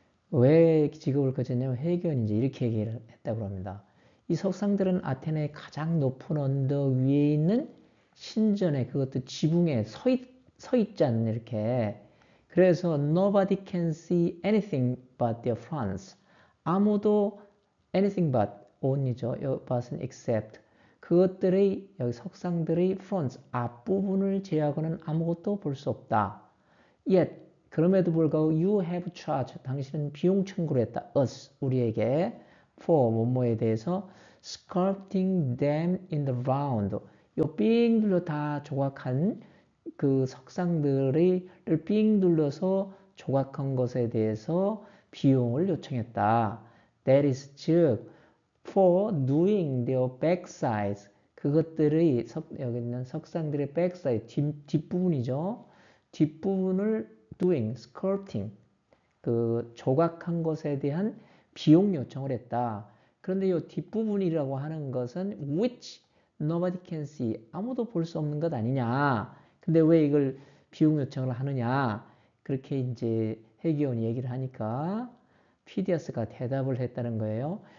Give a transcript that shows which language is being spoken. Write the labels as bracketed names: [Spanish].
[Korean] 왜 지급을 거절했냐면 회계원이 이제 이렇게 얘기를 했다고 합니다. 이 석상들은 아테네의 가장 높은 언덕 위에 있는 신전에, 그것도 지붕에 서 있지 않는 이렇게. 그래서 [English] nobody can see anything but their fronts. [Korean] 아무도 anything but only죠. but은 except. 그것들의 여기 석상들의 fronts 앞부분을 제외하고는 아무것도 볼 수 없다. Yet 그럼에도 불구하고 [English] you have charged, [Korean] 당신은 비용 청구를 했다. us, 우리에게 for 뭐뭐에 대해서 [English] sculpting them in the round. [Korean] 요 삥 둘러 다 조각한 그 석상들을 삥 둘러서 조각한 것에 대해서 비용을 요청했다. That is, 즉 [English] for doing their backsides, [Korean] 그것들의 여기 있는 석상들의 backside, 뒷부분이죠. 뒷부분을 doing, sculpting, 그 조각한 것에 대한 비용 요청을 했다. 그런데 이 뒷부분이라고 하는 것은 [English] which nobody can see, [Korean] 아무도 볼 수 없는 것 아니냐. 근데 왜 이걸 비용 요청을 하느냐. 그렇게 이제 회계원이 얘기를 하니까 피디아스가 대답을 했다는 거예요.